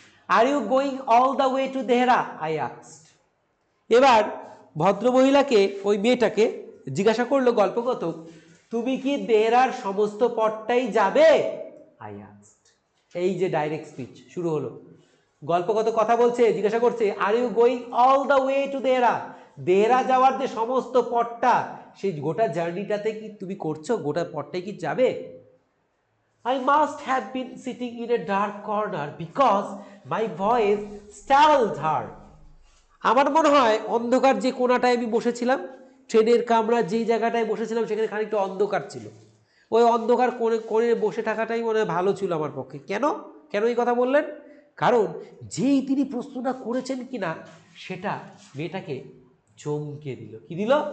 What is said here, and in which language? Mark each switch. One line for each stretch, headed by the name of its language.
English: Are you going all the way to Dehra, I asked.
Bangla: এবার ভদ্রমহিলাকে, ওই মেয়েটাকে জিজ্ঞাসা করলো গল্পকথক, তুমি কি দেহরার সমস্ত পথটাই যাবে?
English: I asked.
Bangla: এই যে ডাইরেক্ট স্পিচ শুরু হলো, গল্পকথক কথা বলছে, জিজ্ঞাসা করছে
English: are you going all the way to Dehra,
Bangla: Dehra যাওয়ার যে সমস্ত পথটা, সেই গোটা জার্নিটাতে কি তুমি করছো? গোটা পথটাই কি যাবে?
English: I must have been sitting in a dark corner because my voice startled her.
Bangla: আমার মনে হয় অন্ধকার যে কোণাটায় আমি বসেছিলাম, ট্রেনের কামরা যেই জায়গাটায় বসেছিলাম সেখানে খানিকটা অন্ধকার ছিল। ওই অন্ধকার কোণে বসে থাকাটাই মনে হয় ভালো ছিল আমার পক্ষে। কেন কেন এই কথা বললেন? কারণ যেই তিনি প্রশ্নটা করেছেন কিনা সেটা মেয়েটাকে চমকে দিল। কি দিল?